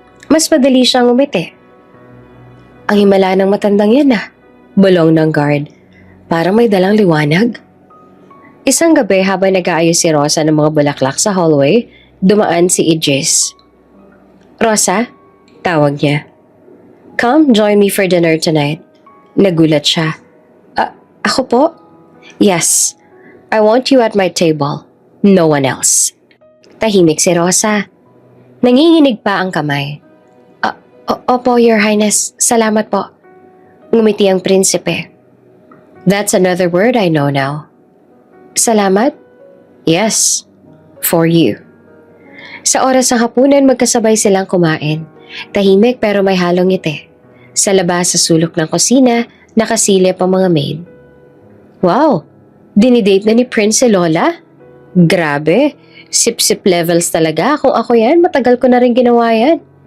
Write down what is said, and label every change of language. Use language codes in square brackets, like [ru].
[tl] Mas madali siyang umiti. "Ang himala ng matandang yan bulong ng guard. Parang may dalang liwanag. Isang gabi habang nag-aayos si Rosa ng mga bulaklak sa hallway, dumaan si Idris. "Rosa?" Tawag niya. [en] "Come, join me for dinner tonight." [tl] Nagulat siya. Ako po?" "Yes. [en] I want you at my table. No one else." [tl] Tahimik si Rosa. Nanginginig pa ang kamay. Opo, Your Highness. Salamat po." Ngumiti ang prinsipe. [en] "That's another word I know now." "Salamat?" "Yes. For you." [tl] Sa oras ng hapunan, magkasabay silang kumain. Tahimik pero may halong ngiti. Sa labas sa sulok ng kusina, nakasilip ang mga maid. "Wow! Dinidate na ni Prince si Lola?" Grabe, sip-sip levels talaga. Kung ako yan, matagal ko na rin ginawa yan.